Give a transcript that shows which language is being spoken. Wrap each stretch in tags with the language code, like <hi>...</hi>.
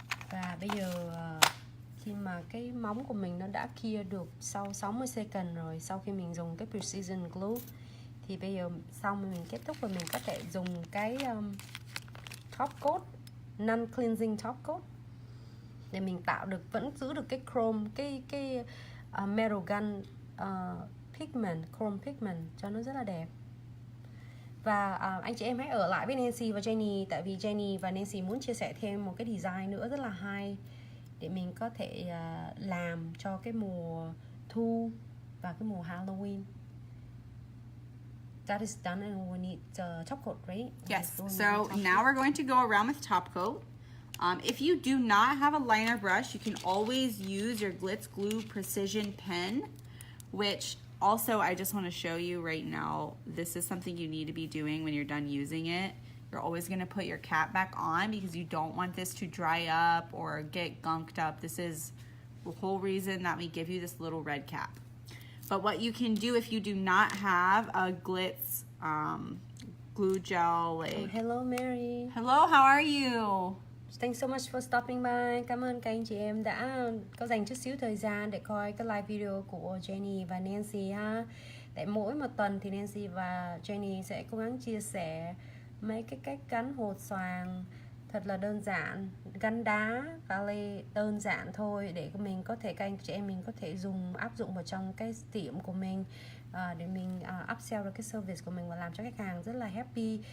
<vi>Và bây giờ khi mà cái móng của mình nó đã clear được sau 60 second rồi, sau khi mình dùng cái precision glue, thì bây giờ xong mình kết thúc và mình có thể dùng cái top coat, non cleansing top coat để mình tạo được, vẫn giữ được cái chrome, cái metal gun pigment, chrome pigment cho nó rất là đẹp. Và anh chị em hãy ở lại với Nancy và Jenny, tại vì Jenny và Nancy muốn chia sẻ thêm một cái design nữa rất là hay để mình có thể làm cho cái mùa thu và cái mùa Halloween.</vi> <en>that is done and we need top coat, right? Yes, So we so need now we're going to go around with top coat. If you do not have a liner brush, you can always use your Glitz Glue Precision Pen, which also I just want to show you right now, this is something you need to be doing when you're done using it. You're always going to put your cap back on because you don't want this to dry up or get gunked up. This is the whole reason that we give you this little red cap. But what you can do if you do not have a Glitz glue gel, like... Hello Mary. Hello, how are you? Thanks so much for stopping by.</en> <vi>Cảm ơn các anh chị em đã có dành chút xíu thời gian để coi cái live video của Jenny và Nancy ha. Tại mỗi một tuần thì Nancy và Jenny sẽ cố gắng chia sẻ mấy cái cách gắn hột xoàn thật là đơn giản, gắn đá và lê đơn giản thôi để mình có thể, các anh chị em mình có thể áp dụng vào trong cái tiệm của mình để mình upsell được cái service của mình và làm cho khách hàng rất là happy.</vi>